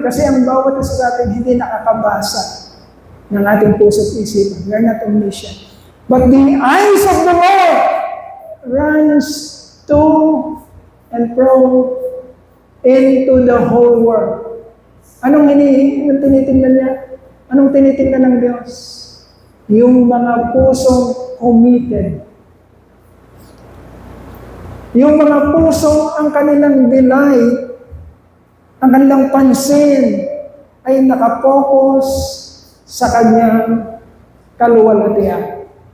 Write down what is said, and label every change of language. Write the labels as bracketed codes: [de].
[tl] Kasi ang bawat isa sa atin hindi nakakabasa ng ating puso't isipan. [en] We are not omniscient. But the eyes of the Lord runs to and fro into the whole world. [tl] Anong tinitingnan niya? Anong tinitingnan ng Diyos? Yung mga pusong committed. Yung mga pusong ang kanilang delight, ang kanilang pansin ay nakapokus sa Kanyang kaluwalhatian.